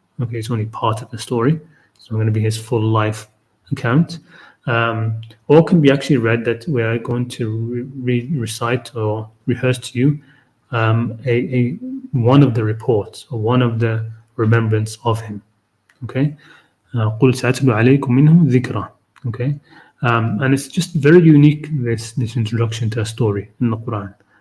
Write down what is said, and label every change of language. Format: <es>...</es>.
<en>Okay, it's only part of the story. It's not going to be his full life account. Or can be actually read that we are going to recite or rehearse to you a one of the reports or one of the remembrance of him. Okay,</en> <ar>قل سأتلو عليكم منه ذكرا.</ar> <en>Okay, and it's just very unique, this introduction to a story in the Quran.</en>